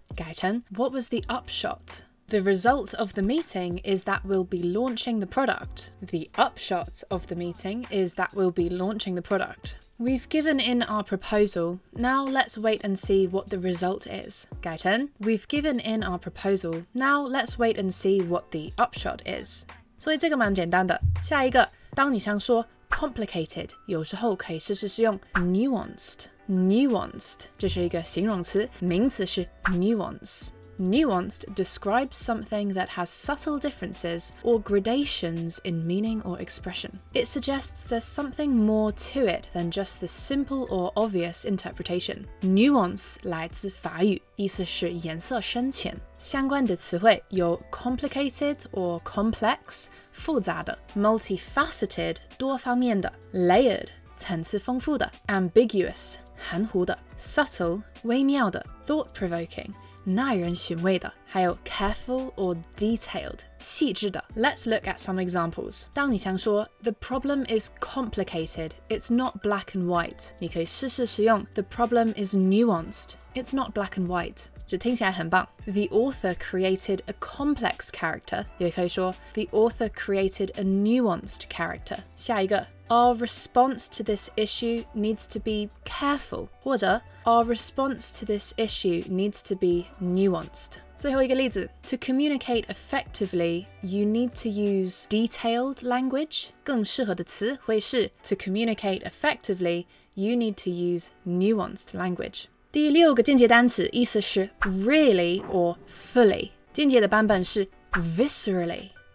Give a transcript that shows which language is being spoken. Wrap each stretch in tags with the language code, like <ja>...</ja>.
<zh>改成</zh> <en>What was the upshot？The result of the meeting is that we'll be launching the product. The upshot of the meeting is that we'll be launching the product. We've given in our proposal. Now let's wait and see what the result is.</en> <zh>改成</zh> <en>We've given in our proposal. Now let's wait and see what the upshot is.</en> <zh>所以这个蛮简单的。下一个，当你想说 complicated， 有时候可以试试使用 nuanced。</zh> <en>Nuanced</en> <zh>这是一个形容词，名词是</zh> <en>nuance。Nuanced describes something that has subtle differences or gradations in meaning or expression. It suggests there's something more to it than just the simple or obvious interpretation.</en> <zh>Nuance 来自法语，意思是颜色深浅。相关的词汇有</zh> <en>complicated or complex</en> <zh>复杂的， multifaceted 多方面的， layered 层次丰富的， ambiguous 含糊的， subtle 微妙的， thought-provoking耐人寻味的，还有</zh> <en>careful or detailed</en> <zh>细致的。</zh> <en>Let's look at some examples.</en> <zh>当你想说</zh> <en>The problem is complicated, it's not black and white，</en> <zh>你可以试试使用</zh> <en>The problem is nuanced, it's not black and white。</en> <zh>这听起来很棒。</zh> <en>The author created a complex character，</en> <zh>也可以说</zh> <en>The author created a nuanced character。</en> <zh>下一个</zh> <en>Our response to this issue needs to be careful，</en> <zh>或者</zh> <en>Our response to this issue needs to be nuanced。</en> <zh>最后一个例子</zh> <en>To communicate effectively, you need to use detailed language。</en> <zh>更适合的词会是</zh> <en>To communicate effectively, you need to use nuanced language。</en> <zh>第6个间接单词意思是</zh> <en>really or fully，</en> <zh>间接的版本是 viscerally。</zh>